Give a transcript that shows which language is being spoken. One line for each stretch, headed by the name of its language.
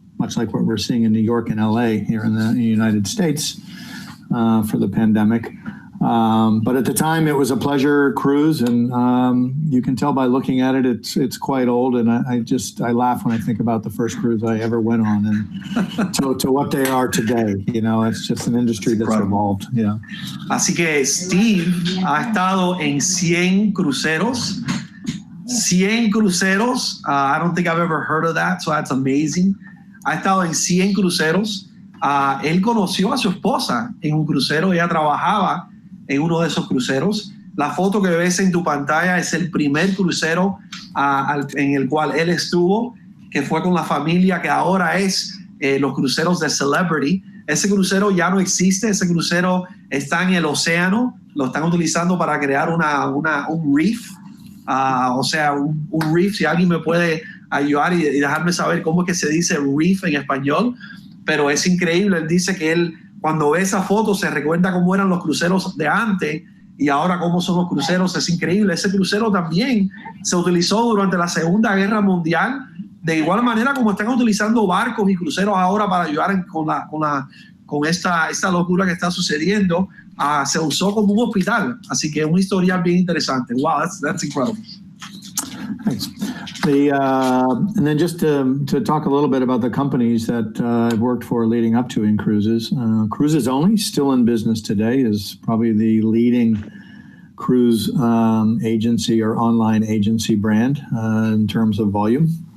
English: much like what we're seeing in New York and LA here in the United States for the pandemic. But at the time, it was a pleasure cruise, and you can tell by looking at it, it's quite old. And I laugh when I think about the first cruise I ever went on, and to what they are today. You know, it's just an industry that's evolved. Yeah.
Spanish: Así que Steve ha estado en 100 cruceros. 100 cruceros.
English: I don't think I've ever heard of that, so that's amazing.
Spanish: Ha estado en 100 cruceros. Él conoció a su esposa en un crucero. Ella trabajaba en uno de esos cruceros. La foto que ves en tu pantalla es el primer crucero en el cual él estuvo, que fue con la familia, que ahora es los cruceros de Celebrity. Ese crucero ya no existe. Ese crucero está en el océano. Lo están utilizando para crear un reef. O sea, un reef. Si alguien me puede ayudar y dejarme saber cómo es que se dice reef en español. Pero es increíble. Él dice que él, cuando ve esa foto, se recuerda cómo eran los cruceros de antes y ahora cómo son los cruceros. Es increíble. Ese crucero también se utilizó durante la Segunda Guerra Mundial, de igual manera como están utilizando barcos y cruceros ahora para ayudar con esta locura que está sucediendo. Se usó como un hospital. Así que es un historial bien interesante.
English: Wow, that's incredible. Thanks. And then just to talk a little bit about the companies that I've worked for leading up to in cruises. Cruises Only, still in business today, is probably the leading cruise agency or online agency brand in terms of volume.